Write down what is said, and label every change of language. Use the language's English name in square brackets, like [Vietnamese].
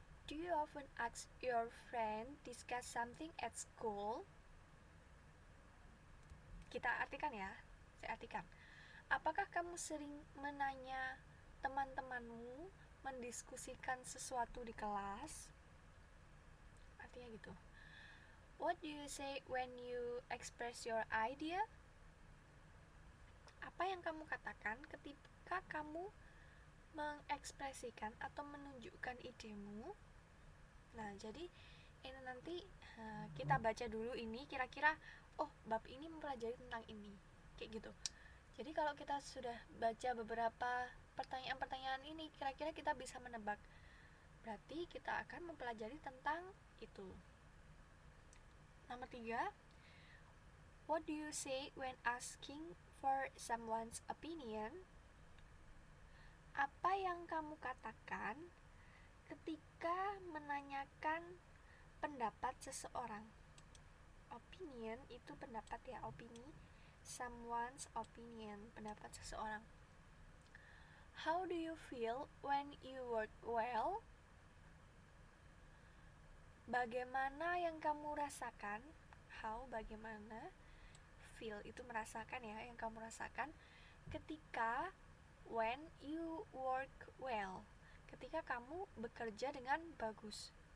[English] Do you often ask your friend discuss something at school? [Indonesian] Kita artikan ya, saya artikan. Apakah kamu sering menanya teman-temanmu mendiskusikan sesuatu di kelas? Artinya gitu. [English] What do you say when you express your idea? [Indonesian] Apa yang kamu katakan ketika kamu mengekspresikan atau menunjukkan idemu. Nah, jadi ini nanti kita baca dulu ini kira-kira bab ini mempelajari tentang ini, kayak gitu. Jadi kalau kita sudah baca beberapa pertanyaan-pertanyaan ini, kira-kira kita bisa menebak. Berarti kita akan mempelajari tentang itu. Nomor 3, [English] what do you say when asking for someone's opinion? [Indonesian] Apa yang kamu katakan ketika menanyakan pendapat seseorang? Opinion itu pendapat ya, opini. [English] Someone's opinion, [Indonesian] pendapat seseorang. [English] How do you feel when you work well? [Indonesian] Bagaimana yang kamu rasakan? How, bagaimana. Feel itu merasakan ya, yang kamu rasakan ketika [English] when you work well, [Indonesian] ketika kamu bekerja dengan bagus.